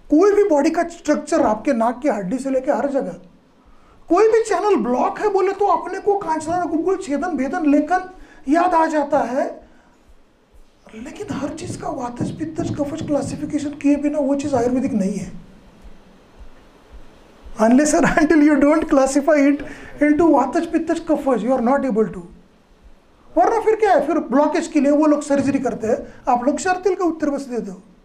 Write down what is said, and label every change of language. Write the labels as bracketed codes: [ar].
[hi] कोई भी बॉडी का स्ट्रक्चर, आपके नाक की हड्डी से लेकर हर जगह, कोई भी चैनल ब्लॉक है बोले तो अपने को कांचना गुलगुल छेदन भेदन लेखन याद आ जाता है, लेकिन हर चीज का वातज पित्तज कफज क्लासिफिकेशन किए बिना वो चीज आयुर्वेदिक नहीं है। [en] Unless and until you don't classify it into vataj pittaj kaphaj, you are not able to। [hi] वरना फिर क्या है, फिर ब्लॉकेज के लिए वो लोग सर्जरी करते हैं, आप लोग शर्तिल का उत्तर बस देते हो।